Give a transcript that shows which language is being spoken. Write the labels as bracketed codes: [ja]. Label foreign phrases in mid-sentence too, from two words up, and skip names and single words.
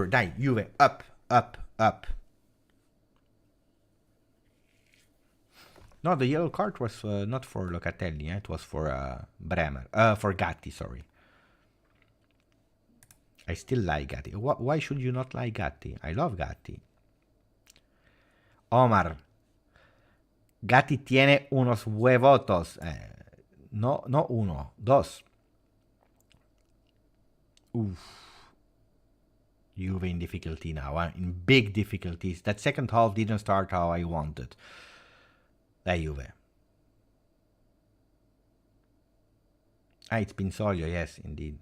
[it] Dai, Juve, up. [en] No, the yellow card was not for Locatelli, it was for Bremer, for Gatti, sorry. I still like Gatti. Why should you not like Gatti? I love Gatti. Omar. [es] Gatti tiene unos huevotos. No uno, dos. Oof. [en] Juve in difficulty now, in big difficulties. That second half didn't start how I wanted. [it] Dai Juve. [en] It's Pinsoglio, yes, indeed.